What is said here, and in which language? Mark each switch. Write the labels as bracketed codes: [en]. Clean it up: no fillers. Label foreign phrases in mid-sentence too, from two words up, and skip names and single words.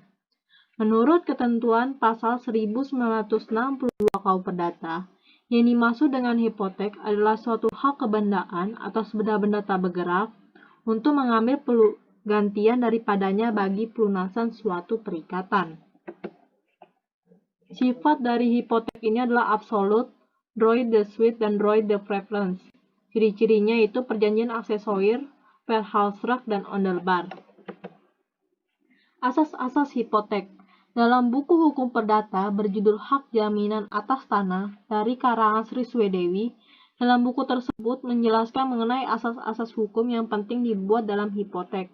[id] Menurut ketentuan pasal 1962 KUH Perdata, yang dimaksud dengan hipotek adalah suatu hak kebendaan atas benda-benda tak bergerak untuk mengambil gantian daripadanya bagi pelunasan suatu perikatan. Sifat dari hipotek ini adalah absolut, [fr] droit de suite, dan droit de préférence. [id] Ciri-cirinya itu perjanjian aksesorir, verhalsrecht, dan onderbar. Asas-asas hipotek. Dalam buku hukum perdata berjudul Hak Jaminan Atas Tanah dari karangan Sri Swedewi, dalam buku tersebut menjelaskan mengenai asas-asas hukum yang penting dibuat dalam hipotek.